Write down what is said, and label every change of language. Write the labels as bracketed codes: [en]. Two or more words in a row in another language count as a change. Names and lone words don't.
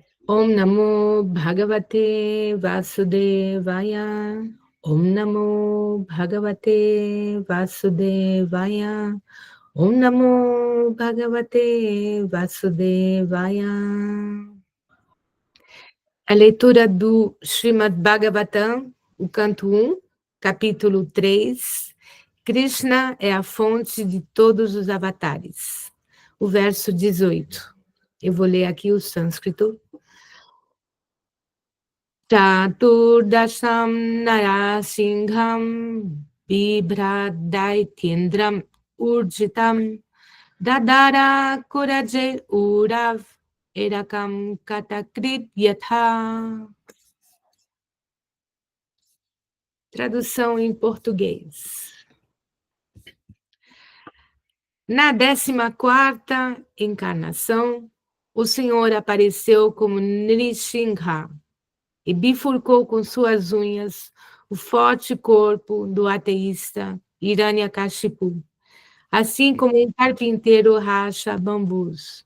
[sa] ॐ नमो भगवते वासुदेवाय. ॐ नमो भगवते वासुदेवाय. ॐ नमो भगवते वासुदेवाय. [pt] A leitura do Srimad Bhagavatam, o canto 1, capítulo 3. Krishna é a fonte de todos os avatares. O verso 18. Eu vou ler aqui o sânscrito. [sa] चतुर्दशं नारसिंहं बिभ्रद्दैत्येन्द्रम् ऊर्जितम् ददार करजैः ऊरौ एरकां कटकृत् यथा. [pt] Tradução em português. Na 14ª encarnação, o Senhor apareceu como Nrisingha e bifurcou com suas unhas o forte corpo do ateísta Hiranyakashipu, assim como um carpinteiro racha bambus.